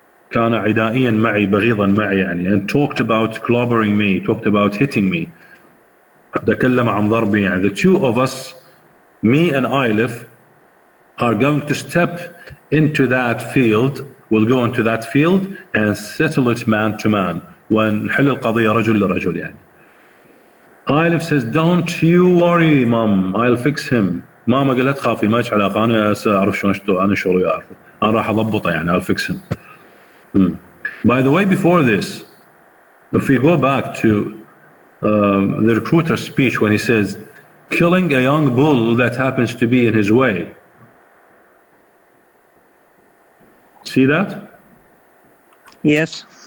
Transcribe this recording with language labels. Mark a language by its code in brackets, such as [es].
[ar] كان عدائيا معي بغيضا معي يعني, [en] and talked about clobbering me, talked about hitting me. [ar] تكلم عن ضربي يعني. [en] The two of us, me and Ailif, are going to step into that field. We'll go into that field and settle it man to man. ونحل القضية رجل لرجل يعني. Ailif says, don't you worry mom, I'll fix him. [ar] ماما قالت خافي ما لك علاقة, أنا أعرف شلون أنا شغلي أعرف. أنا راح أضبطه يعني, [en] I'll fix him. By the way, before this, if we go back to the recruiter's speech when he says, killing a young bull that happens to be in his way. See that? Yes.